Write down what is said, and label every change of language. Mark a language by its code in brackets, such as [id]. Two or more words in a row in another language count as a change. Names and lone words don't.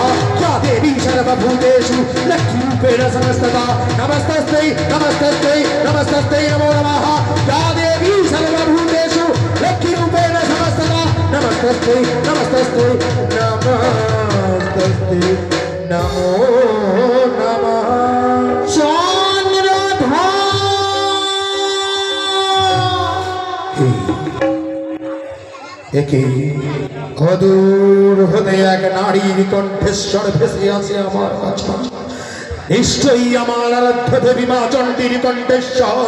[sa] या देवी सर्वभूतेषु लक्ष्मीरूपेण समस्तता नमस्तस्यै नमस्तस्यै नमस्तस्यै नमो नमः। या देवी सर्वभूतेषु लक्ष्मीरूपेण समस्तता नमस्तस्यै नमस्तस्यै नमस्तस्यै नमो नमः। [bn] একে অদূর হতে এক নারীর কণ্ঠেশ্বর ভেসে আসে আমার কাছে। নিশ্চয়ই আমার আরাধ্য দেবী মা চণ্ডীর কণ্ঠেশ্বর।